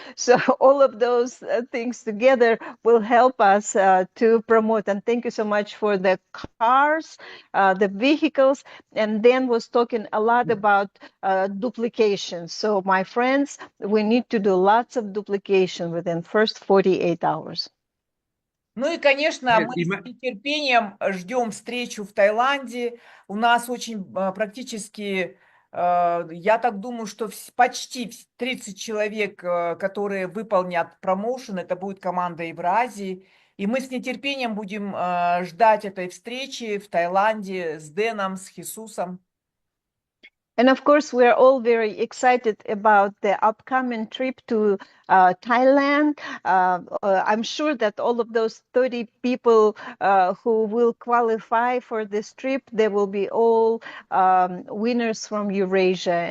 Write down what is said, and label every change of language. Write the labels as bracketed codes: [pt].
[en] So all of those things together will help us to promote. And thank you so much for the cars, the vehicles, and then was talking a lot about duplication. So my friends, we need to do lots of duplication within first 48 hours. [ru] Ну и, конечно, мы с нетерпением ждем встречу в Таиланде. У нас очень практически, я так думаю, что почти 30 человек, которые выполнят промоушен, это будет команда Евразии. И мы с нетерпением будем ждать этой встречи в Таиланде с Дэном, с Хисусом. [en] And of course, we're all very excited about the upcoming trip to Thailand. I'm sure that all of those 30 people who will qualify for this trip, they will be all winners from Eurasia.